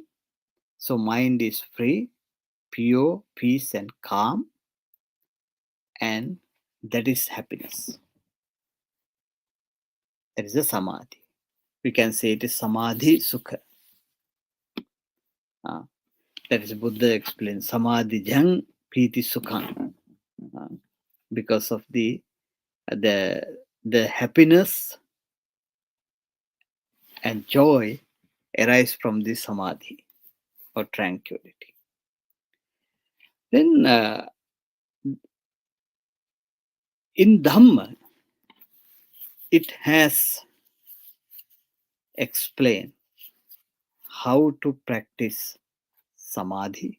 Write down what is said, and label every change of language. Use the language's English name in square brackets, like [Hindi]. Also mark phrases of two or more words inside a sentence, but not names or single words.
[English] So mind is free, pure, peace and calm, and that is happiness. That is a samadhi. We can say it is [Pali] samadhi sukha. [English] That is Buddha explains [Pali] samadhi jang piti sukham. [English] Because of the happiness and joy arise from the samadhi or tranquility. Then in Dhamma, it has explained how to practice samadhi.